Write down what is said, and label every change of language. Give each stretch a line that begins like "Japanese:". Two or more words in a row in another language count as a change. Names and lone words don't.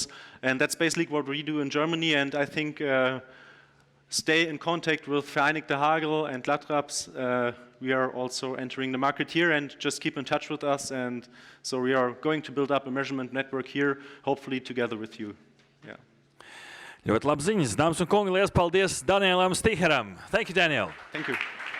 English: And that's basically what we do in Germany. And I think stay in contact with Vereinigte Hagel and Latraps. We are also entering the market here, and just keep in touch with us. And so we are going to build up a measurement network here, hopefully together with you. Yeah.
Latvian: Ļoti labi ziņas. Dāmas un kungi, liels paldies Danielam Sticheram.
English: Thank you, Daniel. Thank you.